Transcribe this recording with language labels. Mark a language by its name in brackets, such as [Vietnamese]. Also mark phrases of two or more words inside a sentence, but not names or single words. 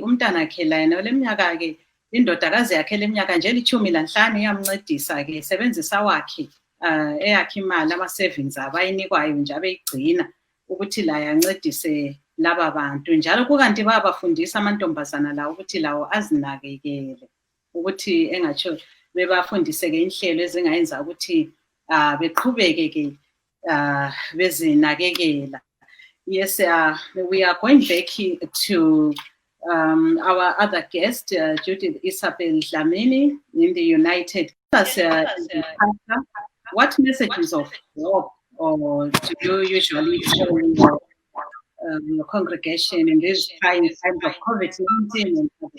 [North Ndebele] umntanakhe layena oleminyaka-ke indodakazi yakhe leminyaka nje eli-15 iyamncedisa-ke sebenzisa wakhe eyakhe imali ama-savings abayinikwayo nje abeyigcina ukuthi laye ancedise laba bantu njalo kukanti babafundisa amantombazana lawo ukuthi lawo azinakekele ukuthi engatsho bebafundise-ke inhlelo ezingayenza ukuthi beqhubeke-ke bezinakekela. [English] Yes, we are going back to our other guest, Judith Isabel Dlamini in the United States. What messages of hope or do you usually show your congregation in these trying times of COVID-19?